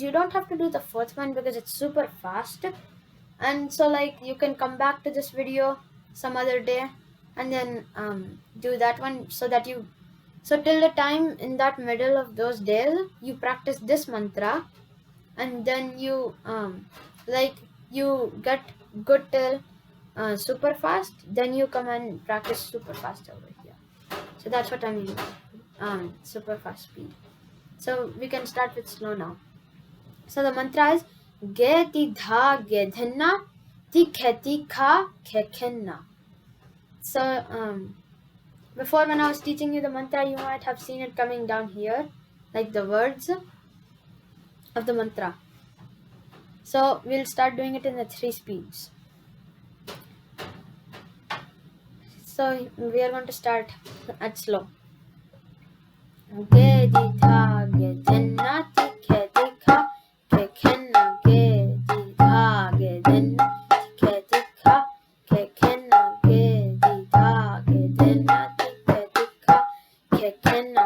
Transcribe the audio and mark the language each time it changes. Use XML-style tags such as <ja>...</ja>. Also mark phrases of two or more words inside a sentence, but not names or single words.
<en>You don't have to do the 4th one because it's super fast, and so like you can come back to this video some other day and then do that one, so till the time in that middle of those days you practice this mantra, and then you like you get good till super fast, then you come and practice super fast over here. So that's what I mean, super fast speed. So we can start with slow now. So the mantra is ge ti dha ge dhinna ti kheti kha khenna. So before, when I was teaching you the mantra, you might have seen it coming down here, like the words of the mantra. So we'll start doing it in the 3 speeds. So we are going to start at slow. Ge di tha ge dhinna ti kheti kha khenna. Ge di tha ge dhinna ti kheti kha khenna. Ge di tha ge dhinna ti kheti kha khenna.</en>